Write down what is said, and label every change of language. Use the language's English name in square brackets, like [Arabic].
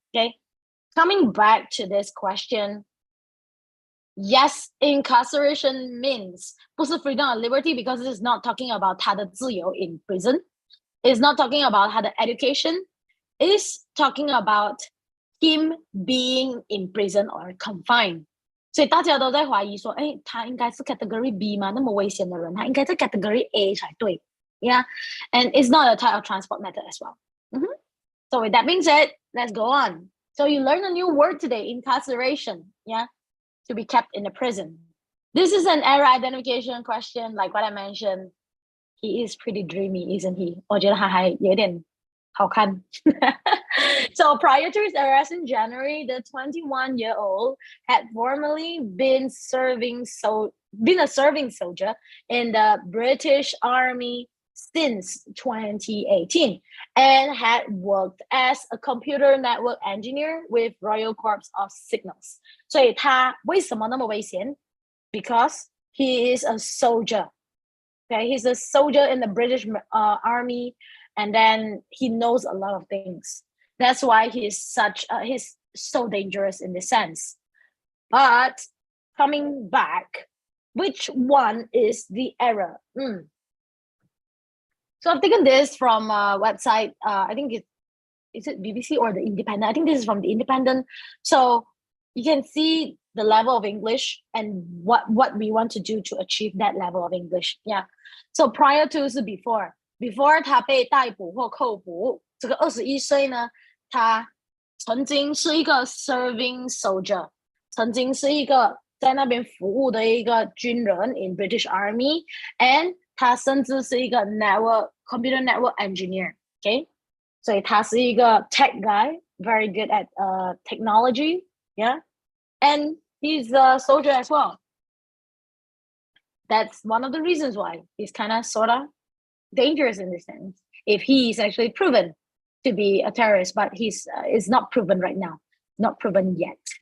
[English] Okay. Coming back to this question, yes, incarceration means [Chinese] 不是 [English] freedom or liberty, because it is not talking about [Chinese] 他的自由 [English] in prison. It's not talking about [Chinese] 他的 [English] education. It's talking about him being in prison or confined. [Chinese] 所以大家都在怀疑说，他应该是 category B 吗？那么危险的人，他应该在 category A 才对。 [English] Yeah, and it's not a type of transport method as well. So with that being said, let's go on. So you learned a new word today, incarceration. Yeah, to be kept in a prison. This is an error identification question, like what I mentioned. He is pretty dreamy, isn't he? [Chinese] 我觉得他还有点好看。 [English] So prior to his arrest in January, the 21-year-old had formerly been a serving soldier in the British Army since 2018 and had worked as a computer network engineer with Royal Corps of Signals. [Chinese] 所以他为什么那么危险? [English] Because he is a soldier. Okay, he's a soldier in the British Army, and then he knows a lot of things. That's why he's so dangerous in this sense. But coming back, which one is the error? So I've taken this from a website. I think is it BBC or the Independent? I think this is from the Independent. So you can see the level of English and what we want to do to achieve that level of English. Yeah. [Chinese] So prior to 是 before 他被逮捕或扣捕，这个21岁呢，他曾经是一个 [English] serving soldier， [Chinese] 曾经是一个在那边服务的一个军人 [English] in British Army, [Chinese] and 他甚至是一个 [English] computer network engineer. Okay, [Chinese] 所以他是一个 [English] tech guy, very good at technology. Yeah, and he's a soldier as well. That's one of the reasons why he's kind of sort of dangerous in this sense, if he is actually proven to be a terrorist, but he's is not proven right now, not proven yet.